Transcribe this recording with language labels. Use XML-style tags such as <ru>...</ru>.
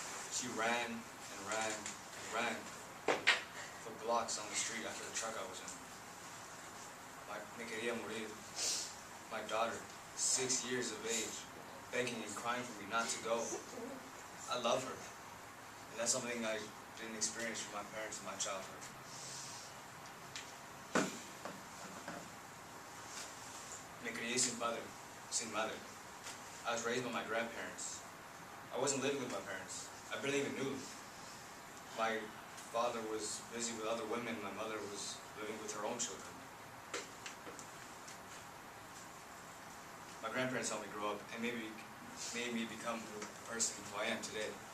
<en>She ran and ran and ran for blocks on the street after the truck I was in.</en> <es>Me quería morir.</es> <en>My daughter, 6 years of age, begging and crying for me not to go. I love her. And that's something I didn't experience from my parents in my childhood.</en> <es>Me crié sin padre, sin madre.</es> <en>I was raised by my grandparents. I wasn't living with my parents. I barely even knew them. My father was busy with other women. My mother was living with her own children. My grandparents helped me grow up and made me become the person who I am today.</en>